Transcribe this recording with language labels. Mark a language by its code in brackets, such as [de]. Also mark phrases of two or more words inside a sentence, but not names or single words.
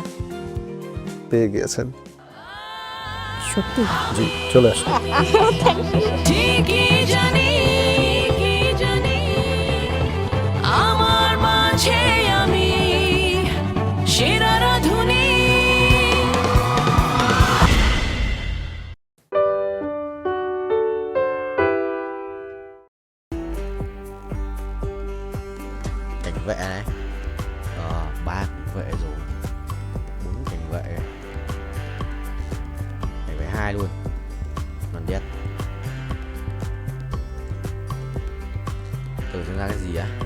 [bn] পেয়ে গিয়েছেন সত্যি? জি, চলে আসুন। ঠিকই জানি আমার মাঝে আমি সেরা রাধুনী। [vi] Cảnh vệ này, 3 cảnh vệ rồi, 4 cảnh vệ, cảnh vệ 2 luôn, còn biết tưởng xem ra cái gì á.